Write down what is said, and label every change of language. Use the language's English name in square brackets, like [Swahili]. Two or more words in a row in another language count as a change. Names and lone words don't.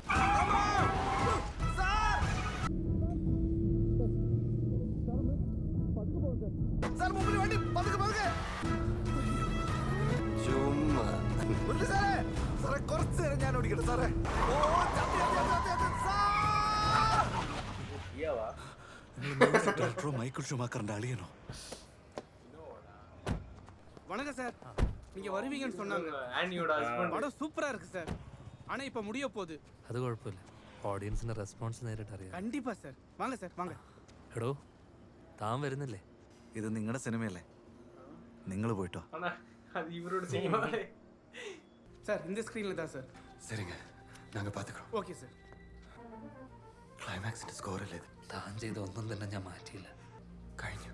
[Malayalam] ചുമ്മാ കുറച്ച് നേരം ഞാൻ ഓടിക്കട്ടെ സാറേ. ഡോക്ടറോ മൈക്കിൾ ഷുമാക്കറിന്റെ അളിയനോ? [Tamil] வணக்கம் சார், நீங்க வருவீங்கன்னு சொன்னாங்க. ஆனியோட ஹஸ்பண்ட். படம் சூப்பரா இருக்கு சார், ஆனா இப்ப முடிய போகுது. [Malayalam] അത് കുഴപ്പമില്ല, ഓഡിയൻസിന്റെ റെസ്പോൺസ് നേരിട്ട് അറിയാം. [Tamil] கண்டிப்பா சார், வாங்க சார் வாங்க. [Malayalam] എടോ, താൻ വരുന്നില്ലേ? ഇത് നിങ്ങളുടെ സിനിമയല്ലേ, നിങ്ങൾ പോയിട്ടോ. [Tamil] ஆனா அது இவரோட சினிமாவே. சார் இந்த ஸ்கிரீன்ல தான் சார். சரிங்க, நாங்க பாத்துக்கிறோம். ஓகே சார். [Malayalam] ക്ലൈമാക്സിന്റെ സ്കോർ അല്ലേ ഇത്? താൻ ചെയ്ത ഒന്നും തന്നെ ഞാൻ മാറ്റിയില്ല. കഴിഞ്ഞു.